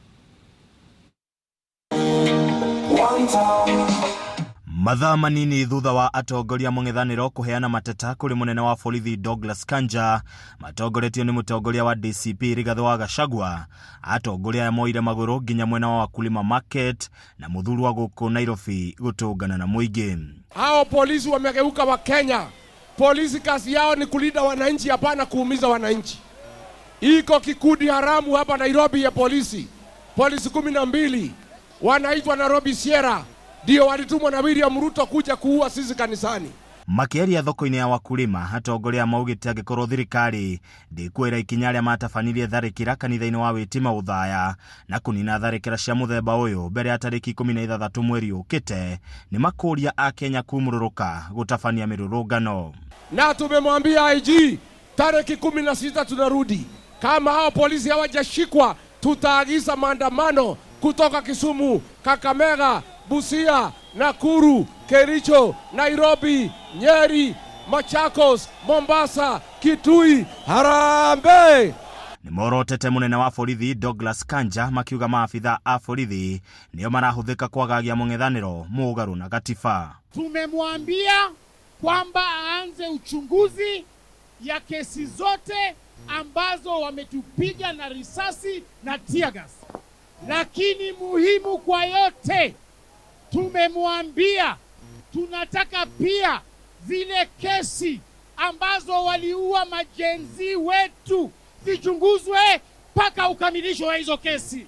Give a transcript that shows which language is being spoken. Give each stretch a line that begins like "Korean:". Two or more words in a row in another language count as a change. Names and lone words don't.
Kikuyu: Mathaa manini thutha wa atongoria mung'ethaniro kuheana mateta kuri munene wa borithi Douglas Kanja, matongoretio ni mutongoria wa DCP Rigathi wa Gachagua, atongoria ya moire maguru nginya mwena wa Wakulima Market na muthuru wa guku Nairobi gutungana na muingi.
Swahili: Hao polisi wamegeuka wa Kenya. Polisi kazi yao ni kulinda wananchi, hapana kuumiza wananchi. Iko kikundi haramu hapa Nairobi ya polisi 12 wanaitwa Nairobi Sierra, ndio walitumwa na William Ruto kuja kuua sisi kanisani.
Kikuyu: Makiaria thoko-ini ya Wakulima atongoria maugite angikorwo thirikari ndikwira ikinya ria matabanirie tharikira kanitha-ini wa Witima Uthaya na kunina tharikira cia muthemba uyu mbere ya tariki 16 mweri ukite, ni makuria a Kenya kumururuka gutabania mirurungano.
Swahili: Na tumemwambia IG tariki 16 tunarudi. Kama hao polisi hawajashikwa, tutaagiza maandamano kutoka Kisumu, Kakamega, Busia, Nakuru, Kericho, Nairobi, Nyeri, Machakos, Mombasa, Kitui. Harambe!
Kikuyu: Ni morotete munene wa borithi Douglas Kanja makiuga maafitha a borithi nio marahuthika kwagagia mung'ethaniro mugaru na gatiba.
Swahili: Tumemwambia kwamba aanze uchunguzi ya kesi zote ambazo wametupiga na risasi na
English: tear gas.
Swahili: Lakini muhimu kwa yote, tumemwambia tunataka pia zile kesi ambazo waliua majenzi wetu zichunguzwe mpaka ukamilisho wa hizo kesi.